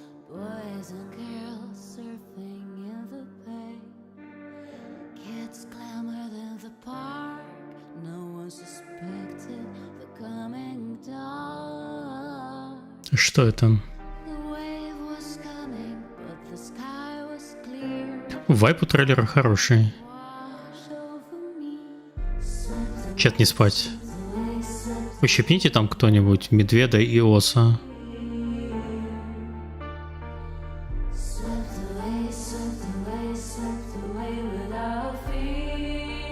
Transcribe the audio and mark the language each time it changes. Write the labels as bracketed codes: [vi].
[en] Boys and girls surfing in the bay. Kids clamored in the park. No one suspected the coming dark. [ru] Что это? [en] The wave was coming, but the sky was clear. [ru] Вайп у трейлера хороший. [en] Wash over me. [ru] Чат не спать. Ущипните там кто-нибудь медведа и оса. [en] Swept away, swept away, swept away without fear.